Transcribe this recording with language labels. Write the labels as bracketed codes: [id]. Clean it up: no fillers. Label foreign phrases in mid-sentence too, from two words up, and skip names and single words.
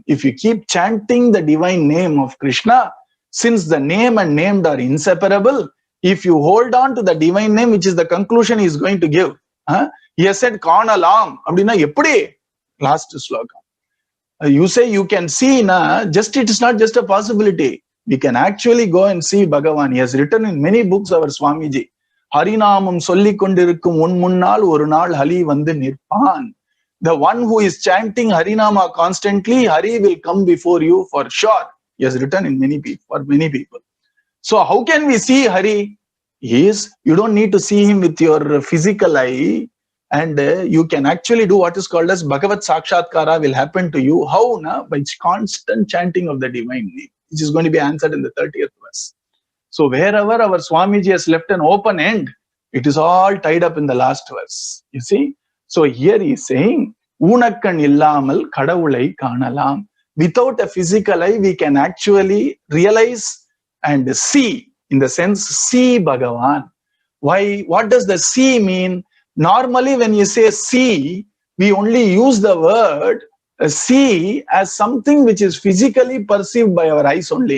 [en] If you keep chanting the divine name of Krishna, since the name and named are inseparable, if you hold on to the divine name, which is the conclusion he is going to give. He has said, [ta] காணலாம். அப்டினா எப்படி? [en] Last sloka. You say you can see, it is not just a possibility. We can actually go and see Bhagavan. He has written in many books, our Swamiji. [ta] ஹரிநாமம் சொல்லிக் கொண்டிருக்கும் உன் முன்னால் ஒரு நாள் ஹரி வந்து நிற்பான். [en] The one who is chanting Harinama constantly, Hari will come before you for sure. He has written in many people. So how can we see Hari? You don't need to see him with your physical eye, and you can actually do what is called as [sa] Bhagavat Sakshatkara [en] will happen to you. How? By constant chanting of the divine name, which is going to be answered in the 30th verse. So wherever our Swamiji has left an open end, it is all tied up in the last verse. You see? So here he is saying, [ta] ஊனக்கண் இல்லாமல் கடவுளைக் காணலாம். [en] Without a physical eye, we can actually realize and see, in the sense, see Bhagavan. Why? What does the see mean? Normally, when you say see, we only use the word see as something which is physically perceived by our eyes only.